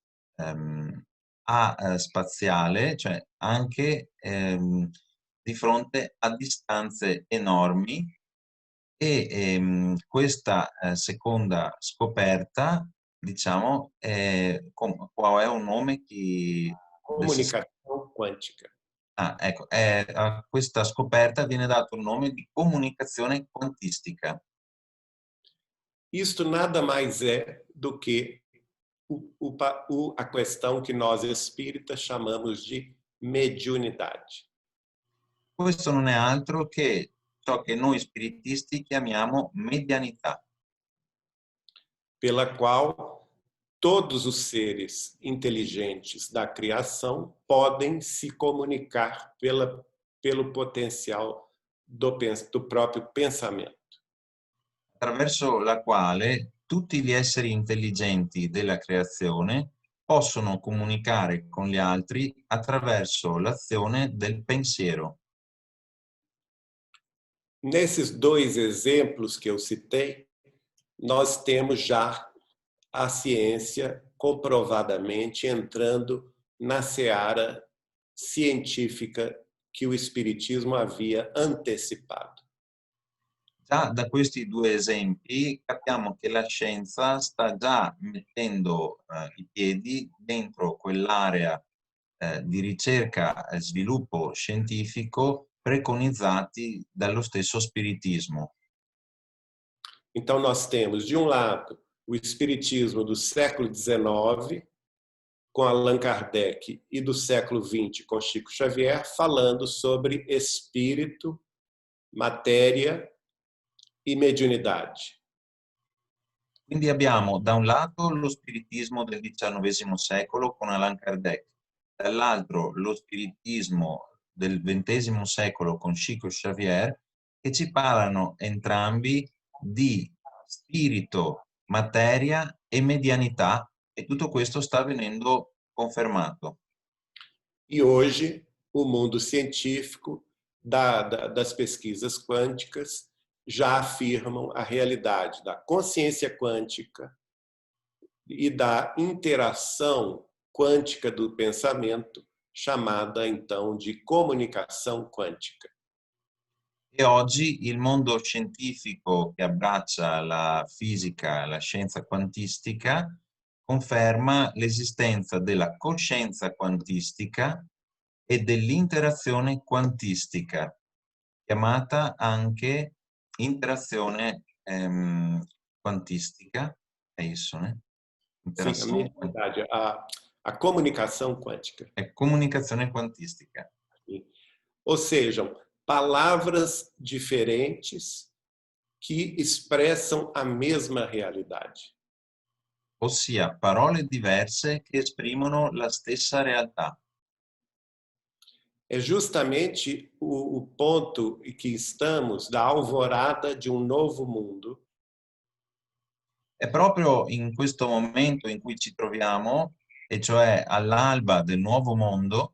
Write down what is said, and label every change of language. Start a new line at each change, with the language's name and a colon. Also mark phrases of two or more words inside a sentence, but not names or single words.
Italian: spaziale, cioè anche di fronte a distanze enormi, e questa seconda scoperta, diciamo, qual è un nome che... Comunicazione quantica. Ecco, a questa scoperta viene dato il nome di comunicazione quantistica.
Portuguese: Isto nada mais é do que a questão que nós espíritas chamamos de mediunidade.
Italian: Questo non è altro che ciò che noi spiritisti chiamiamo medianità,
Portuguese: pela qual todos os seres inteligentes da criação podem se comunicar pelo potencial do próprio pensamento.
Italian: Attraverso la quale tutti gli esseri intelligenti della creazione possono comunicare con gli altri attraverso l'azione del pensiero.
Portuguese: Nesses dois exemplos que eu citei, nós temos já a ciência comprovadamente entrando na seara científica que o Espiritismo havia antecipado.
Italian: Già da questi due esempi capiamo che la scienza sta già mettendo i piedi dentro quell'area di ricerca e sviluppo scientifico preconizzati dallo stesso spiritismo.
Portuguese: Então nós temos, de um lado, o Espiritismo do século XIX, com Allan Kardec, e do século XX, com Chico Xavier, falando sobre espírito, matéria e mediunidade.
Italian: Quindi abbiamo da un lato lo spiritismo del XIX secolo con Allan Kardec, dall'altro lo spiritismo del XX secolo con Chico Xavier, che ci parlano entrambi di spirito, materia e medianità, e tutto questo sta avvenendo confermato.
Portuguese: E hoje, o mundo científico das pesquisas quânticas já afirmam a realidade da consciência quântica e da interação quântica do pensamento, chamada então de comunicação quântica.
Italian: E oggi il mondo scientifico che abbraccia la fisica e la scienza quantistica conferma l'esistenza della coscienza quantistica e dell'interazione quantistica, chiamata anche interazione quantistica, è
Portuguese: isso, né? Sim, a Interação minha verdade, a comunicação quântica.
Italian: è comunicazione quantistica.
Portuguese: Ou seja, palavras diferentes que expressam a mesma realidade.
Italian: Ossia parole diverse che esprimono la stessa realtà.
Portuguese: É justamente o ponto em que estamos da alvorada de um novo mundo,
Italian: È proprio in questo momento in cui ci troviamo, e cioè all'alba del nuovo mondo,